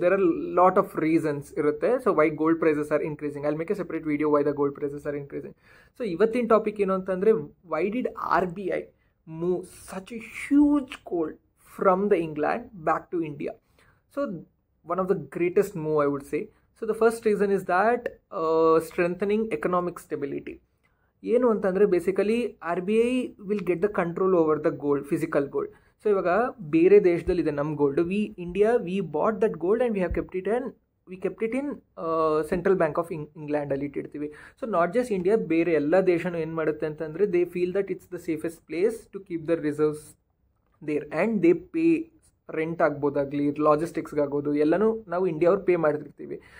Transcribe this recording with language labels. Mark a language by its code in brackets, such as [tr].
[en] There are lot of reasons ಇರುತ್ತೆ. So why gold prices are increasing. I make a separate video why the gold prices are increasing. [kn] So ಇವತ್ತಿನ topic ಏನು ಅಂತಂದರೆ, [en] Why did RBI move such a huge gold from the England back to India? So one of the greatest move, I would say. So the first reason is that strengthening economic stability. [kn] ಏನು ಅಂತಂದರೆ [en] Basically RBI will get the control over the gold, physical gold. [kn] So ಇವಾಗ ಬೇರೆ ದೇಶದಲ್ಲಿದೆ ನಮ್ಮ gold. [en] We bought that gold and we have kept it in central bank of ಇಂಗ್ಲೆಂಡಲ್ಲಿ ಇಟ್ಟಿರ್ತೀವಿ. So not just India, [kn] ಬೇರೆ ಎಲ್ಲ ದೇಶನೂ ಏನು ಮಾಡುತ್ತೆ ಅಂತಂದರೆ [en] they feel that it's the safest place to keep the reserves there, and they pay rent [kn] ಆಗ್ಬೋದಾಗಲಿ, ಲಾಜಿಸ್ಟಿಕ್ಸ್ಗಾಗೋದು ಎಲ್ಲನೂ ನಾವು India ಅವ್ರು pay ಮಾಡ್ತಿರ್ತೀವಿ.